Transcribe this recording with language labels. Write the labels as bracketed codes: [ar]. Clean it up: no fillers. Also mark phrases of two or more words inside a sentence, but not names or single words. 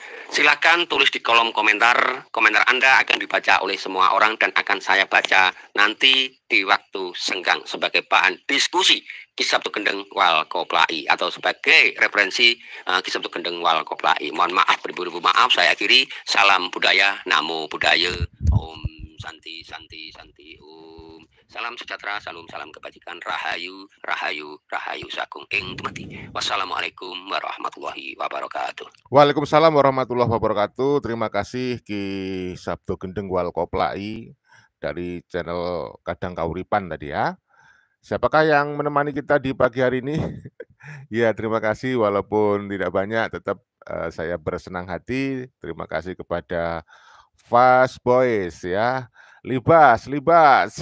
[id] Silakan tulis di kolom komentar, komentar Anda akan dibaca oleh semua orang dan akan saya baca nanti di waktu senggang sebagai bahan diskusi Kisah Sabtu Gendeng wal Koplai atau sebagai referensi Kisah Sabtu Gendeng wal Koplai. Mohon maaf, beribu-ribu maaf, saya akhiri. Salam budaya, [sa] नमो बुद्धाय ॐ शान्ति शान्ति शान्ति ॐ. [id] Salam sejahtera, salam kebajikan, [jv] rahayu, rahayu, rahayu sakung ing tumati. [ar] والسلام عليكم ورحمة الله وبركاته. وعليكم السلام ورحمة الله وبركاته. [id] Terima kasih Ki Sabtu Gendeng wal Koplai dari channel Kadang Kauripan tadi ya. Siapakah yang menemani kita di pagi hari ini? Ya, terima kasih walaupun tidak banyak, tetap saya bersenang hati. Terima kasih kepada Fast Boys ya, libas libas.